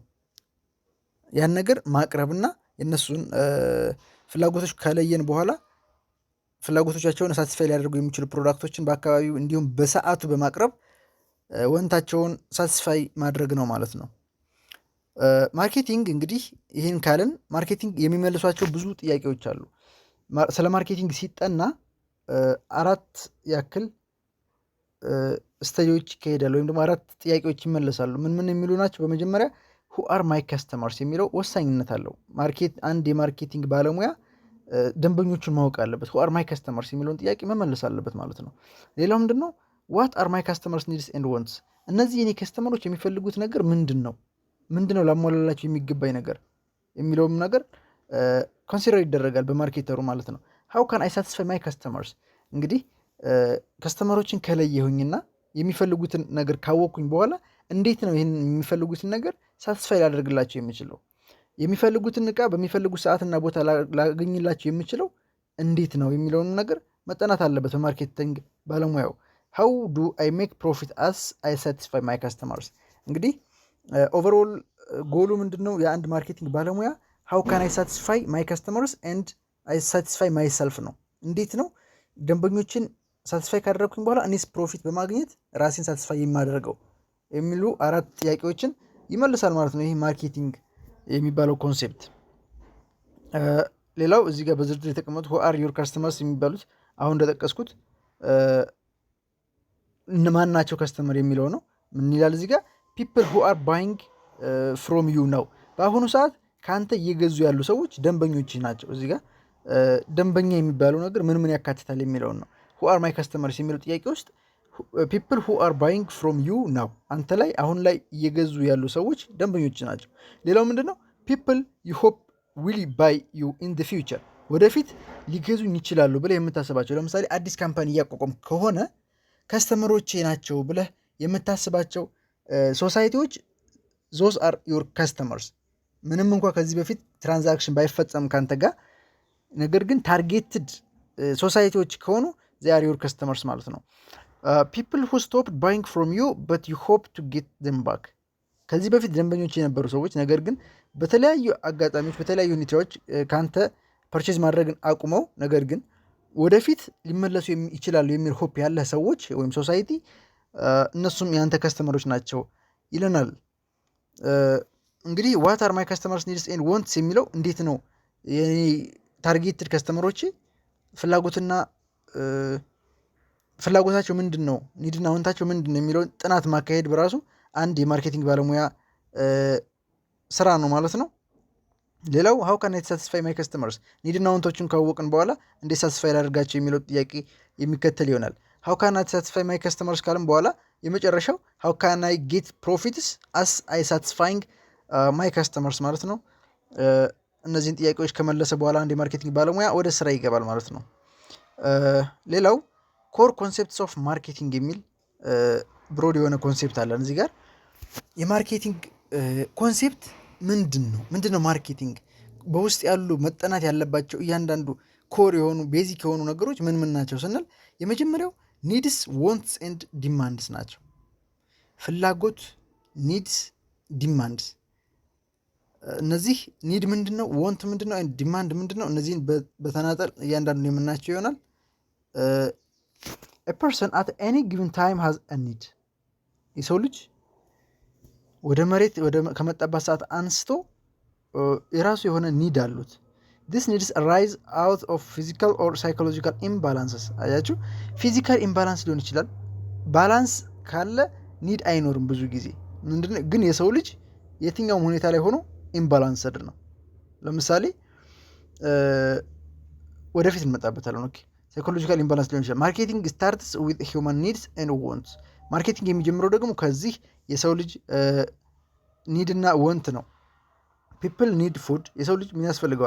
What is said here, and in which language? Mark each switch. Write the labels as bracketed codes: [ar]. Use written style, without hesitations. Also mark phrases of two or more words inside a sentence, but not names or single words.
[am] ያን ነገር ማቅረብና የእነሱን ፍላጎቶች ከለየን በኋላ ፍላጎቶቻቸውን ሳቲስፋይ ሊያደርጉ የሚችሉ ፕሮዳክቶችን በአካባቢው እንዲሁም በሰዓቱ በማቅረብ ወንታቸውን ሳቲስፋይ ማድረግ ነው ማለት ነው። ማርኬቲንግ እንግዲህ ይህን ካልን ማርኬቲንግ የሚመልሷቸው ብዙ ጥያቄዎች አሉ። ስለ ማርኬቲንግ ሲጠና አራት ያክል ስተዲዎች ይካሄዳሉ ወይም ደግሞ አራት ጥያቄዎች ይመለሳሉ። ምን ምን የሚሉ ናቸው? በመጀመሪያ [en] who are my customers [am] የሚለው ወሳኝነት አለው። አንድ የማርኬቲንግ ባለሙያ ደንበኞቹን ማወቅ አለበት። [en] who are my customers [am] የሚለውን ጥያቄ መመለስ አለበት ማለት ነው። ሌላው ምንድን ነው [en] what are my customers needs and wants፣ [am] እነዚህ የኔ ከስተመሮች የሚፈልጉት ነገር ምንድን ነው ላሟላላቸው የሚገባኝ ነገር የሚለውም ነገር ኮንሲደር ይደረጋል በማርኬተሩ ማለት ነው። [en] how can I satisfy my customers፣ [am] እንግዲህ ከስተመሮችን ከለየሁኝና የሚፈልጉትን ነገር ካወቅኩኝ በኋላ እንዴት ነው ይህን የሚፈልጉትን ነገር ሳትስፋይ ላደርግላቸው የምችለው፣ የሚፈልጉትን እቃ በሚፈልጉት ሰዓትና ቦታ ላገኝላቸው የምችለው እንዴት ነው የሚለውን ነገር መጠናት አለበት በማርኬቲንግ ባለሙያው። [en] how do I make profit as I satisfy my customers፣ [am] እንግዲህ ኦቨርኦል ጎሉ ምንድን ነው የአንድ ማርኬቲንግ ባለሙያ [en] how can I satisfy my customers and I satisfy myself [am] ነው። እንዴት ነው ደንበኞችን ሳቲስፋይ ካደረግኩኝ በኋላ እኔስ ፕሮፊት በማግኘት ራሴን ሳቲስፋይ የማደርገው የሚሉ 4 ጥያቄዎችን ይመልሳል ማለት ነው ይህ ማርኬቲንግ የሚባለው ኮንሴፕት። ሌላው እዚህ ጋር በዝርዝር የተቀመጡ [en] who are your customers [am] የሚባሉት አሁን እንደጠቀስኩት እነማን ናቸው ከስተመር የሚለው ነው። ምን ይላል እዚህ ጋር [en] people who are buying from you [am] ነው። በአሁኑ ሰዓት ከአንተ እየገዙ ያሉ ሰዎች ደንበኞች ናቸው። እዚህ ጋር ደንበኛ የሚባለው ነገር ምን ያካትታል የሚለውን ነው። [en] who are my customers [am] የሚለው ጥያቄ ውስጥ [en] people who are buying from you [am] ነው። አንተ ላይ አሁን ላይ እየገዙ ያሉ ሰዎች ደንበኞች ናቸው። ሌላው ምንድነው [en] people you hope will buy you in the future፣ [am] ወደፊት ሊገዙኝ ይችላሉ ብለህ የምታስባቸው፣ ለምሳሌ አዲስ ካምፓኒ እያቋቋም ከሆነ ከስተመሮቼ ናቸው ብለህ የምታስባቸው ሶሳይቲዎች [en] those are your customers። [am] ምንም እንኳ ከዚህ በፊት ትራንዛክሽን ባይፈጸም ካንተ ጋር፣ ነገር ግን ታርጌትድ ሶሳይቲዎች ከሆኑ [en] they are your customers [am] ማለት ነው። people [en] who stopped buying from you but you hope to get them back፣ [am] ከዚህ በፊት ደንበኞች የነበሩ ሰዎች ነገር ግን በተለያዩ አጋጣሚዎች በተለያዩ ሁኔታዎች ካንተ ፐርቼዝ ማድረግን አቁመው ነገር ግን ወደፊት ሊመለሱ ይችላሉ የሚል ሆፕ ያለ ሰዎች ወይም ሶሳይቲ እነሱም ያንተ ከስተመሮች ናቸው ይለናል። እንግዲህ [en] what are my customers needs and wants [am] የሚለው እንዴት ነው የኔ ታርጌትድ ከስተመሮች ፍላጎታቸው ምንድን ነው፣ ኒድና ወንታቸው ምንድን ነው የሚለውን ጥናት ማካሄድ በራሱ አንድ የማርኬቲንግ ባለሙያ ስራ ነው ማለት ነው። ሌላው [en] how can I satisfy my customers፣ [am] ኒድና ወንቶችን ካወቅን በኋላ እንዴት ሳቲስፋይ ላደርጋቸው የሚለው ጥያቄ የሚከተል ይሆናል። [en] how can I satisfy my customers [am] ካልን በኋላ የመጨረሻው [en] how can I get profits as I satisfying my customers [am] ማለት ነው። እነዚህን ጥያቄዎች ከመለሰ በኋላ አንድ የማርኬቲንግ ባለሙያ ወደ ስራ ይገባል ማለት ነው። ሌላው [en] core concepts of marketing [am] የሚል ብሮድ የሆነ ኮንሴፕት አለን እዚህ ጋር። የማርኬቲንግ ኮንሴፕት ምንድን ነው ማርኬቲንግ በውስጥ ያሉ መጠናት ያለባቸው እያንዳንዱ ኮር የሆኑ ቤዚክ የሆኑ ነገሮች ምን ናቸው ስንል የመጀመሪያው [en] needs wants and demands [am] ናቸው። ፍላጎት፣ ኒድስ፣ ዲማንድስ። እነዚህ ኒድ ምንድነው፣ ወንት ምንድነው፣ ዲማንድ ምንድነው፣ እነዚህን በተናጠል እያንዳንዱ የምናቸው ይሆናል። [en] a person at any given time has a need፣ [am] የሰው ልጅ ወደ መሬት ከመጣባት ሰዓት አንስቶ የራሱ የሆነ ኒድ አሉት። [en] this needs arise out of physical or psychological imbalances። [am] አያችሁ፣ [en] physical imbalance [am] ሊሆን ይችላል። ባላንስ ካለ ኒድ አይኖርም ብዙ ጊዜ። ምንድነው ግን የሰው ልጅ የትኛውም ሁኔታ ላይ ሆኖ ኢምባላንስድ ነው። ለምሳሌ ወደፊት እንመጣበታለን። ኦኬ፣ [en] psychological imbalance [am] ሊሆን ይችላል። [en] marketing starts with human needs and wants። [am] ማርኬቲንግ የሚጀምረው ደግሞ ከዚህ የሰው ልጅ ኒድ እና ወንት ነው። [en] people need food፣ [am] የሰው ልጅ ምን ያስፈልገዋል?